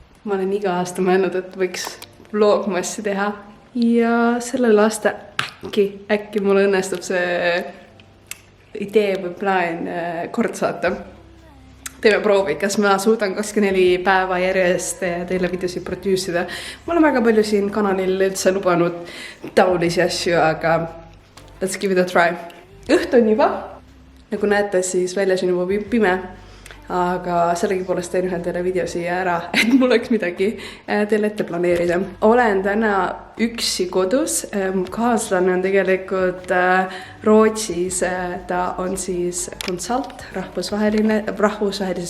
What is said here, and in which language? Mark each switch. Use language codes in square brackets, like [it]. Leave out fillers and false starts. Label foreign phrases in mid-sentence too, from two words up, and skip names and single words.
[et] ma olen iga aasta mõelnud, et võiks vlogmassi teha ja sellel aasta äkki mul õnnestub see idee või plaan kord saata. Teeme proovi, kas ma suudan 24 päeva järjest teile videosid produce'ida. Ma olen väga palju siin kanalil üldse lubanud taolisi asju, aga [en] let's give it a try. [et] Õht on juba, nagu näete, siis väljas on juba pime, aga sellegipoolest teen ühe teile video siia ära, et mul oleks midagi teile ette planeerida. Olen täna üksi kodus, kaaslane on tegelikult Rootsis, ta on siis konsult rahvusvahelises